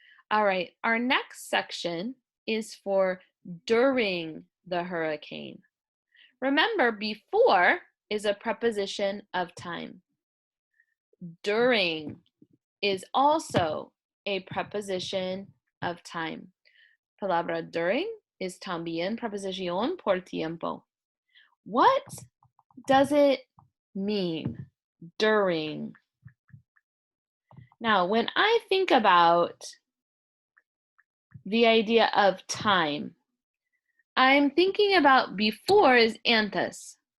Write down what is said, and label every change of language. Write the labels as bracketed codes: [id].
[en] All right, our next section is for during the hurricane. Remember, before is a preposition of time. During is also a preposition of time. [es] Palabra during is también preposición por tiempo. [en] What does it mean, during? Now, when I think about the idea of time, I'm thinking about before is antes.